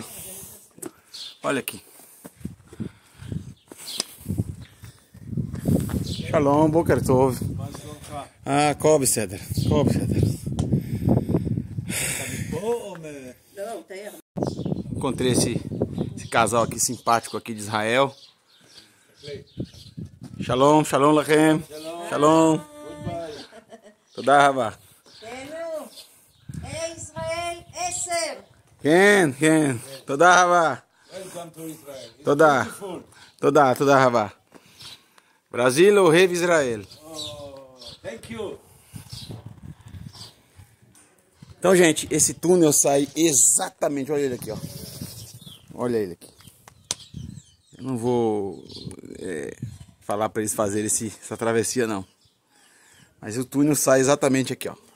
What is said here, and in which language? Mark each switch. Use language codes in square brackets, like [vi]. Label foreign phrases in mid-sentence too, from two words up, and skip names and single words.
[pt] Olha aqui. [he] שלום, בוקר טוב. Ah, Kobe Ceder. Kobe Ceder. [pt] Encontrei esse casal aqui simpático aqui de Israel. [he] שלום, שלום לכם. שלום. תודה רבה. Israel 10. כן, כן. תודה רבה. תודה. תודה רבה. ברזיל אוהב ישראל. [en] Thank you. [pt] Então, gente, esse túnel sai exatamente... Olha ele aqui, ó. Olha ele aqui. Eu não vou falar para eles fazerem essa travessia, não. Mas o túnel sai exatamente aqui, ó.